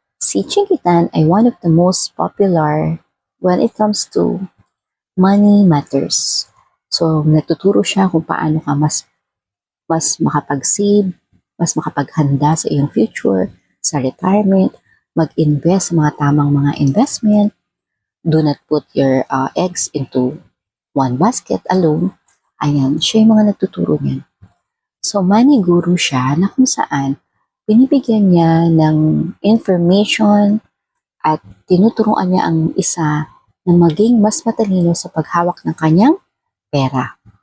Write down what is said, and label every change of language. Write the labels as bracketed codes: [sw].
[en] Si Chinkitan ay one of the most popular when it comes to money matters. [tl] So, nagtuturo siya kung paano ka mas makapag-save, mas makapaghanda sa iyong future, sa retirement, mag-invest sa mga tamang mga investment. [en] Do not put your eggs into one basket alone. [tl] Ayan, siya yung mga nagtuturo niyan. So, money guru siya na kung saan binibigyan niya ng information at tinuturuan niya ang isa na maging mas matalino sa paghawak ng kanyang pera.